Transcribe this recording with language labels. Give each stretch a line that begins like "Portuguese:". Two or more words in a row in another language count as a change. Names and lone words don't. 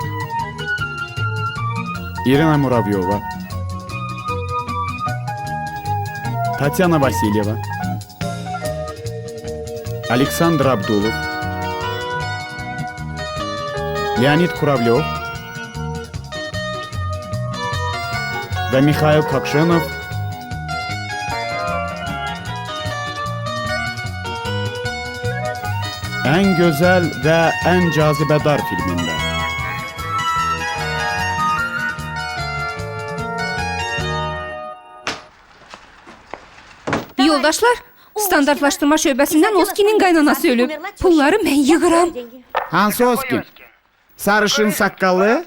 Turkish: İrina Muravyova, Tatyana Vasilyeva, Aleksandr Abdulov, Leonid Kuravlyov ve Mikhail Kokshenov en güzel ve en cazibedar filminde.
Azerbaijani: Yoldaşlar, standartlaşdırma şöbəsindən Oskinin qaynanası ölüb. Pulları mən yığıram. Hansı Oskin? Sarışın saqqallı?